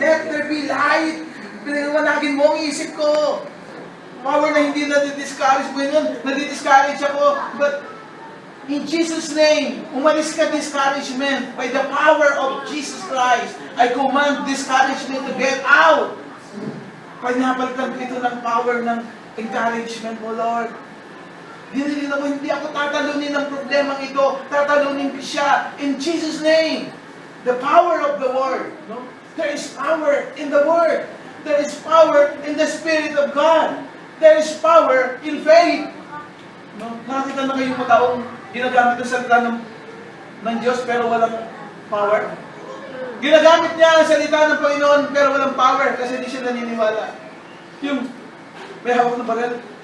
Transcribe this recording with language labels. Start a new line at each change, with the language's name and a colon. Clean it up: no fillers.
English: Let there be light.
Filipino: Pinaliwanagin mo ang isip ko. Power na hindi nadidiscourage mo yun. Nadidiscourage ako.
English: But in Jesus' name,
Filipino: umalis ka
English: discouragement. By the power of Jesus Christ, I command discouragement to get out.
Filipino: Pinapalitan ko ito ng power ng encouragement mo, Lord. Dinilin ako, hindi ako tatalunin ng problemang ito. Tatalunin ko siya.
English: In Jesus' name. The power of the Word. No? There is power in the Word. There is power in the Spirit of God. There is power in faith. No?
Filipino: Nakakita na kayong mga taong ginagamit ang salita ng Diyos pero walang power. Ginagamit niya ang salita ng Panginoon pero walang power kasi hindi siya naniniwala. Yung may hawak na baril,